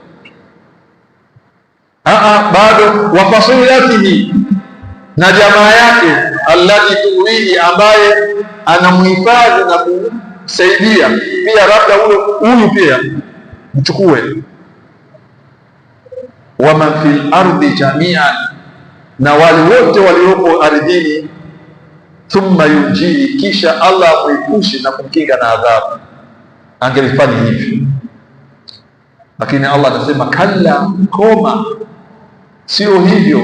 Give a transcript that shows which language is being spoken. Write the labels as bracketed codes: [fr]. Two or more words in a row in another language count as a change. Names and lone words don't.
[sw] Bado [ar] وفصيلته, [sw] na jamaa yake, [ar] التي تؤويه, [sw] ambaye anamhifadhi na kumsaidia pia, labda huyu pia mchukue. [ar] ومن في الأرض جميعا, [sw] na wale wote waliopo ardhini. [ar] ثم ينجيه, [sw] kisha Allah amuepushe na kumkinga na adhabu. Angelifanya hivyo, lakini Allah anasema kalla, koma, sio hivyo.